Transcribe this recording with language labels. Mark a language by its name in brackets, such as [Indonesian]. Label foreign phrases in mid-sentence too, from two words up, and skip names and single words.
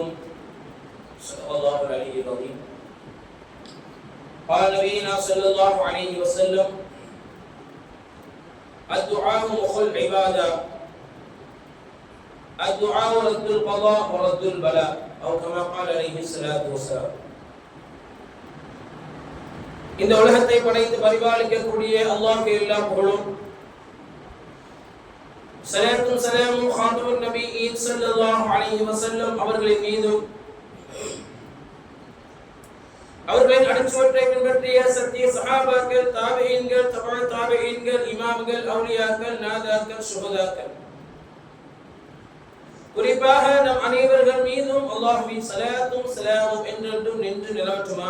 [Arabic] صدق الله العلي العظيم. قال نبينا صلى الله عليه وسلم الدعاء مخ العبادة، الدعاء رد القضاء ورد البلاء، أو كما قال عليه الصلاة والسلام. [Tamil] இந்த உலகத்தை படைத்து பரிபாலிக்கக்கூடிய அல்லாஹ்வுக்கு எல்லா புகழும், ஸலாத்தும் ஸலாமும் [Arabic] خاتم النبيين صلى الله عليه وسلم [Tamil] அவர்களின் மீதும், அவர்களின் அடிச்சுவற்றை பின்பற்றிய சத்திய சஹாபாக்கள், தாபிஈன்கள், தபஅ தாபிஈன்கள், இமாம்கள், அவுலியாக்கள், நாதாக்கள், ஷுஹதாக்கள், குறிப்பாக நம் அனைவர்கள் மீதும் அல்லாஹ்வின் ஸலாத்தும் ஸலாமும் என்றென்றும் நின்று நிலவற்றுமாக.